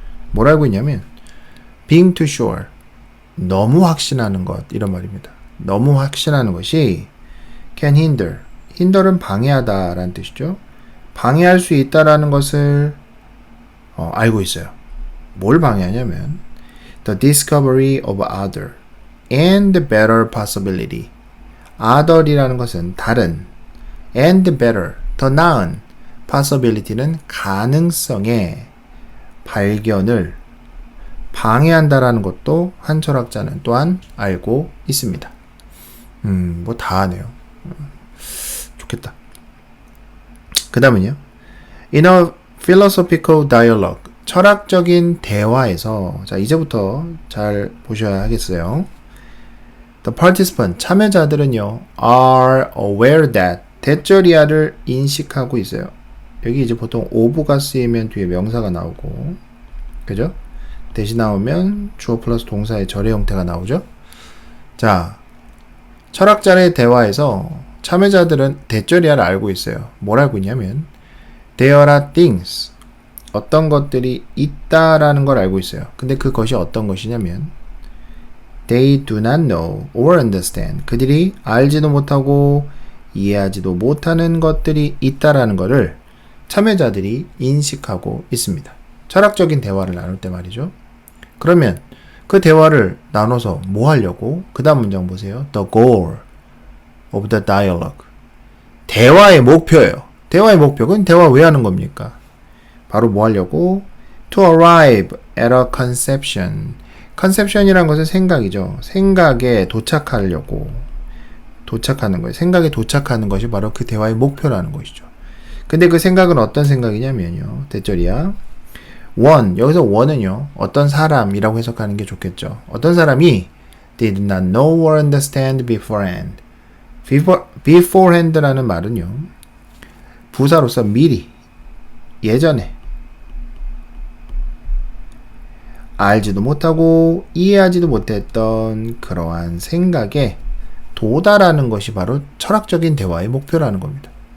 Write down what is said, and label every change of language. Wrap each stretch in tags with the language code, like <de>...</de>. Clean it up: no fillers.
<ko>뭘 알고 있냐면</ko> <en>being too sure,</en> <ko>너무 확신하는 것, 이런 말입니다. 너무 확신하는 것이</ko> <en>can hinder</en> <ko>은 방해하다 라는 뜻이죠. 방해할 수 있다라는 것을 알고 있어요. 뭘 방해하냐면</ko> <en>the discovery of other and better possibility.</en> <ko>other이라는 것은 다른,</ko> <en>and better,</en> <ko>더 나은, possibility는 가능성의 발견을 방해한다라는 것도 한 철학자는 또한 알고 있습니다. 뭐 다 하네요. 좋겠다. 그 다음은요.</ko> <en>In a philosophical dialogue,</en> <ko>철학적인 대화에서, 자, 이제부터 잘 보셔야 하겠어요.</ko> <en>The participant,</en> <ko>참여자들은요,</ko> <en>are aware that,</en> <ko>대절이야를 인식하고 있어요. 여기 이제 보통 of가 쓰이면 뒤에 명사가 나오고, 그죠? 대신 나오면 주어 플러스 동사의 절의 형태가 나오죠? 자, 철학자의 대화에서 참여자들은 대절이야를 알고 있어요. 뭘 알고 있냐면,</ko> <en>there are things,</en> <ko>어떤 것들이 있다라는 걸 알고 있어요. 근데 그것이 어떤 것이냐면,</ko> <en>they do not know or understand,</en> <ko>그들이 알지도 못하고 이해하지도 못하는 것들이 있다라는 것을 참여자들이 인식하고 있습니다. 철학적인 대화를 나눌 때 말이죠. 그러면 그 대화를 나눠서 뭐 하려고? 그 다음 문장 보세요.</ko> <en>The goal of the dialogue.</en> <ko>대화의 목표예요. 대화의 목표. 그건 대화 왜 하는 겁니까? 바로 뭐 하려고?</ko> <en>To arrive at a conception.</en> <ko>conception이란 것은 생각이죠. 생각에 도착하려고. 도착하는 거예요. 생각에 도착하는 것이 바로 그 대화의 목표라는 것이죠. 근데 그 생각은 어떤 생각이냐면요. 대절이야. 여기서 one은요, 어떤 사람이라고 해석하는 게 좋겠죠. 어떤 사람이</ko> <en>did not know or understand beforehand.</en> <ko>beforehand라는 말은요, 부사로서 미리, 예전에 알지도 못하고 이해하지도 못했던 그러한 생각에 도달하는 것이 바로 철학적인 대화의 목표라는 겁니다.</ko>